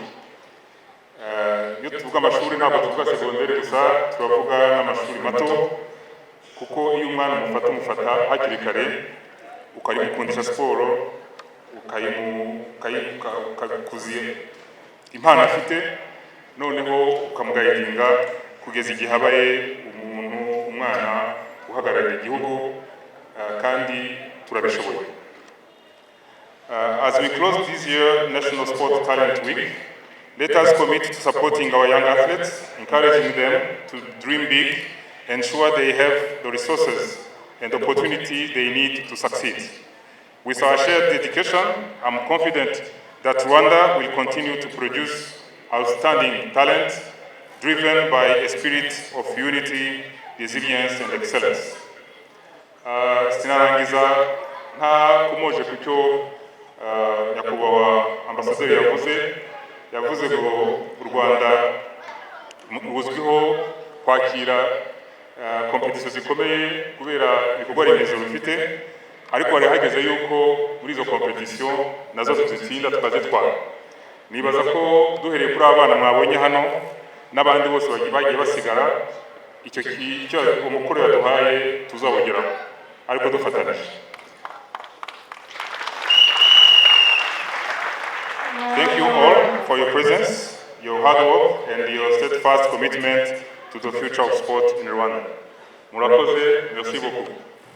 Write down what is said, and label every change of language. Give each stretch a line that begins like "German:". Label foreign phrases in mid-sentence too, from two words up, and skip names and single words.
Kinyarwanda: Iyo tuvuga amashuri ntabwo tuvuga segonderi gusa, turavuga n'amashuri mato, kuko iyo umwana umufata hakiri kare ukayimukundisha siporo, ukakuziye impano afite, noneho ukamugayidinga kugeza igihe abaye umwana uhagarariye igihugu, kandi turabishoboye.
English: As we close this year National Sport Talent Week, let us commit to supporting our young athletes, encouraging them to dream big, ensure they have the resources and opportunity they need to succeed. With our shared dedication, I'm confident that Rwanda will continue to produce outstanding talent driven by a spirit of unity, resilience, and excellence.
Kinyarwanda: Sinarangiza nta kumoje kucyo nyakubahwa ambasaderi yavuze ngo u Rwanda ruzwiho kwakira competition zikomeye kubera ibikorwa remezo rufite, ariko hari hageze yuko muri izo competition nazo tuzitsinda tukazitwara. Nibaza ko duhereye kuri abana mwabonye hano n'abandi bose bagiye basigara, icyo umukuru yaduhaye tuzabugeraho, ariko dufatanyije.
English: Thank you all for your presence, your hard work, and your steadfast commitment to the future of sport in Rwanda.
French: Murakoze, merci beaucoup.